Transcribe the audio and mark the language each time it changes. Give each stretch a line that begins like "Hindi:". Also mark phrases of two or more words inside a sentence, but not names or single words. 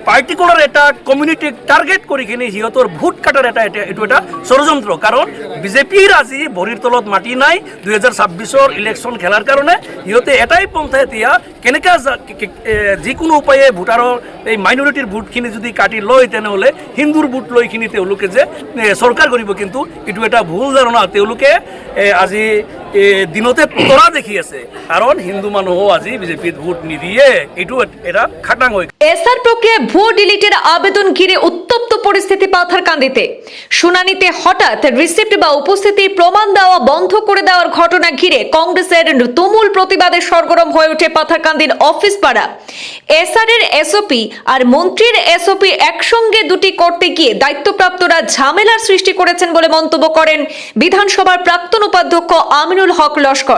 Assamese: পার্টিকুলার এটা কমিউনিটি টার্গেট করে কিনে সিহঁতৰ ভোট কাটার এইটো এটা ষড়যন্ত্র। কারণ বিজেপির আজি ভরির তলত মাটি নাই 2026 ইলেকশন খেলার কারণে সিহঁতে এটাই পন্থা এতিয়া কেনেকা যিকোনো উপায়ে ভোটাৰৰ এই মাইনৰিটিৰ ভোটখিনি যদি কাটি লয় তেনেহ'লে হিন্দুৰ ভোট লৈ কিনি তেওঁলোকে যে চৰকাৰ কৰিব, কিন্তু এইটো এটা ভুল ধাৰণা। তেওঁলোকে আজি দিনতে তৰা দেখি আছে, কারণ হিন্দু মানুহ আজি বিজেপিত ভোট নিদিয়ে, এইটো এটা খাটাং হয়ে।
Bangla: এসআর প্রক্রিয়ায় ভুয়ো ডিলিটের আবেদন ঘিরে উত্তপ্ত পরিস্থিতি পাথারকান্দিতে। শুনানিতে হঠাৎ রিসিপ্ট বা উপস্থিতির প্রমাণ দেওয়া বন্ধ করে দেওয়ার ঘটনা ঘিরে কংগ্রেসের তুমুল প্রতিবাদে সরগরম হয়ে ওঠে পাথারকান্দির অফিস পাড়া। এসআর এর এসওপি আর মন্ত্রীর এসওপি একসঙ্গে দুটি করতে গিয়ে দায়িত্বপ্রাপ্তরা ঝামেলার সৃষ্টি করেছেন বলে মন্তব্য করেন বিধানসভার প্রাক্তন উপাধ্যক্ষ আমিনুল হক লস্কর।